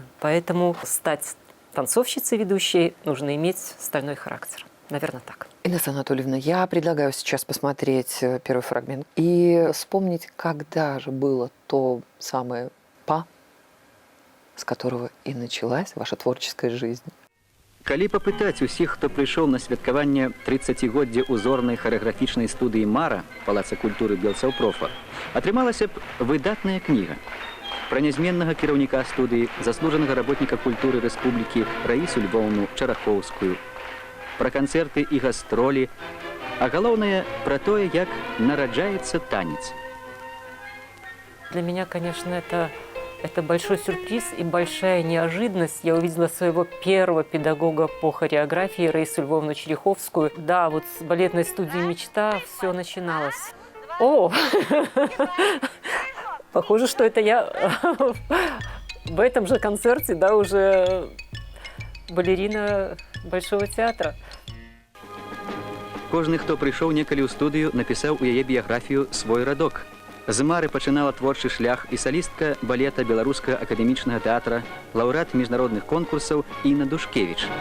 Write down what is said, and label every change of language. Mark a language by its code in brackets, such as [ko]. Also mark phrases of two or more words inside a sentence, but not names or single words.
[ru] Поэтому стать танцовщицей ведущей нужно иметь стальной характер. Наверное, так. Инесса Анатольевна, я предлагаю сейчас посмотреть первый фрагмент и вспомнить, когда же было то самое «па», с которого и началась ваша творческая жизнь. [be] Калі папытаць усіх, хто прыйшоў на святкаванне 30годдзя узорнай харэаграфічнай студыі «Мара» Палаца культуры Белцаўпрофа, атрымалася б выдатная кніга. Пра нязменнага кіраўніка студыі, заслужанага работніка культуры рэспублікі Раісу Львоўну Чарахоўскую, пра канцэрты і гастролі, а галоўнае пра тое, як нараджаецца танец. [ru] Для меня, конечно, это большой сюрприз и большая неожиданность. Я увидела своего первого педагога по хореографии Раису Львовну Череховскую. Да, вот с балетной студии «Мечта» все начиналось. О! Похоже, что это я в этом же концерте, да, уже балерина Большого театра. [be] Кожны, хто прыйшоў некалі ў студыю, напісаў у яе біяграфію свой радок. З Мары пачынала творчы шлях і салістка балета Беларускага акадэмічнага тэатра, лаўрэат міжнародных конкурсаў Інна Душкевіч.